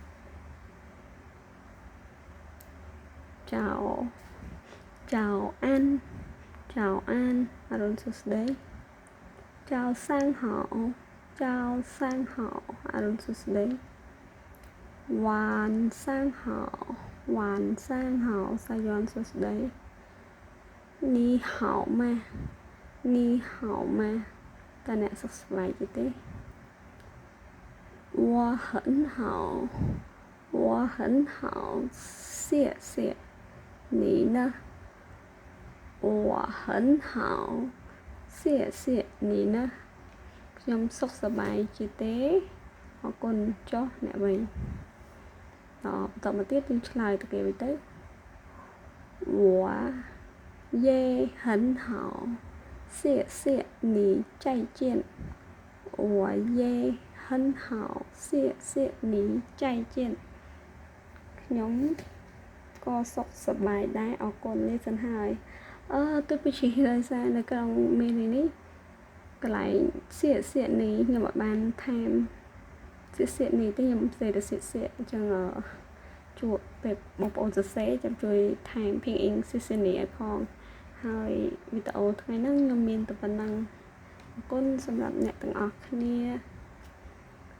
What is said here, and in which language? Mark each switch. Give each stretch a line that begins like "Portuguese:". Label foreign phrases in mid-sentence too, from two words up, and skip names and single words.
Chinese: 早安
Khmer: អរុនសួស្តី
Chinese: 早上好
Khmer: អរុនសួស្តី
Chinese: 晚上好
Khmer: សាយ័នសួស្តី
Chinese: 你好吗
Khmer: តើអ្នកសុខសប្បាយជាទេ
Chinese: 我很好谢谢你呢我很好谢谢你呢
Khmer: ខ្ញុំសុខសប្បាយជាទេអរគុណ ចុះអ្នកវិញបន្តមកទៀតយើងឆ្លើយទៅគេវិញទៅ
Chinese: 我也很好谢谢你再见我也很好谢谢你再见
Khmer: ខ្ញុំក៏សុខសប្បាយដែរអរគុណ នេះសិនហើយទុយពីជាដោយសារនៅក្នុងមេរៀននេះកន្លែងសៀកនេះខ្ញុំអត់បានថែមសៀកនេះទេខ្ញុំផ្សេងទៅសៀកអញ្ចឹងជួបពេលបងប្អូនសរសេរចាំជួយថែមភីងអ៊ីងសៀកនេះឲ្យផងហើយវីដេអូថ្ងៃហ្នឹងខ្ញុំមានតែប៉ុណ្ណឹងអរគុណសម្រាប់អ្នកទាំងអស់គ្នា